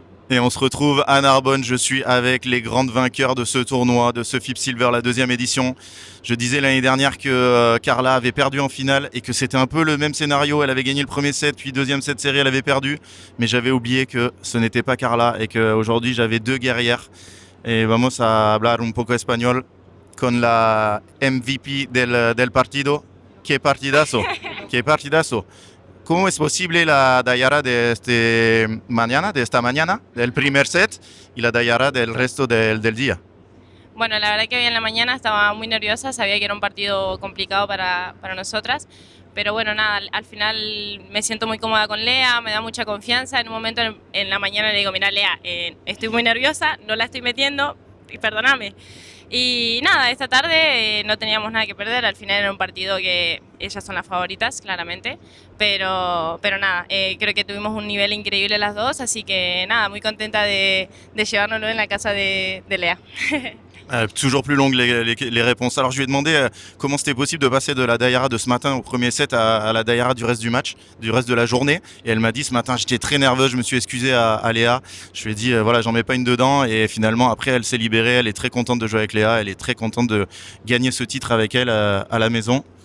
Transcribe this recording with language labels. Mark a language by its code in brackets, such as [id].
[fr] Et on se retrouve à Narbonne. Je suis avec les grandes vainqueurs de ce tournoi, de ce FIP Silver, la deuxième édition. Je disais l'année dernière que Carla avait perdu en finale et que c'était un peu le même scénario. Elle avait gagné le premier set, puis deuxième set série, elle avait perdu. Mais j'avais oublié que ce n'était pas Carla et qu'aujourd'hui j'avais deux guerrières. [es] Et vamos a hablar un poco español con la MVP del partido. Qué partidazo, qué partidazo. ¿Cómo es posible la Dayara de esta mañana, del primer set, y la Dayara del resto del día? Bueno, la verdad que hoy en la mañana estaba muy nerviosa, sabía que era un partido complicado para nosotras, pero bueno, nada, al final me siento muy cómoda con Lea, me da mucha confianza. En un momento en la mañana le digo, mira Lea, estoy muy nerviosa, no la estoy metiendo, perdóname. Y nada, esta tarde no teníamos nada que perder, al final era un partido que ellas son las favoritas, claramente, pero nada, creo que tuvimos un nivel increíble las dos, así que nada, muy contenta de llevárnoslo en la casa de Lea. [fr] Toujours plus longues les réponses. Alors je lui ai demandé comment c'était possible de passer de la Dayara de ce matin au premier set à la Dayara du reste du match, du reste de la journée. Et elle m'a dit ce matin j'étais très nerveuse, je me suis excusé à Léa. Je lui ai dit voilà j'en mets pas une dedans. Et finalement après elle s'est libérée, elle est très contente de jouer avec Léa, elle est très contente de gagner ce titre avec elle à la maison.